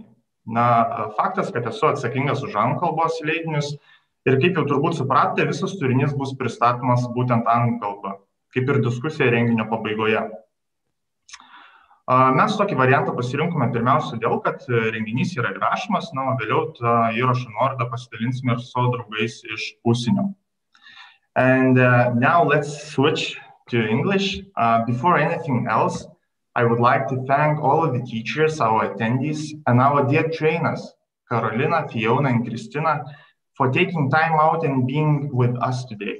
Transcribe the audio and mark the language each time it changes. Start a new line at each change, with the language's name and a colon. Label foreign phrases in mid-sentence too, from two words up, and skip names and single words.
Lithuanian: Faktas, kad esu atsakingas už anglų kalbos leidinius ir kaip jau turbūt supratote, visas turinys bus pristatomas būtent anglų kalba, kaip ir diskusija renginio pabaigoje. Mes tokį variantą pasirinkome pirmiausia todėl, kad renginys yra įrašomas, o vėliau tą įrašo nuorodą pasidalinsime ir su savo draugais iš užsienio.
English: And now let's switch to English. Before anything else, I would like to thank all of the teachers, our attendees, and our dear trainers, Carolina, Fiona, and Christina, for taking time out and being with us today.